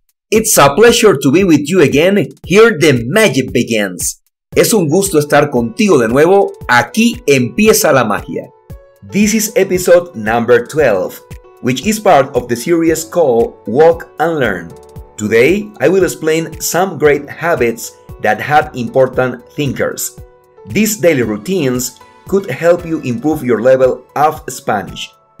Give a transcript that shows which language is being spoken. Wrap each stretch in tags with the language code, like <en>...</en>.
<en>It's a pleasure to be with you again. Here the magic begins.</en> <es>Es un gusto estar contigo de nuevo. Aquí empieza la magia.</es> <en>This is episode number 12, which is part of the series called Walk and Learn. Today, I will explain some great habits that have important thinkers. These daily routines could help you improve your level of Spanish.</en>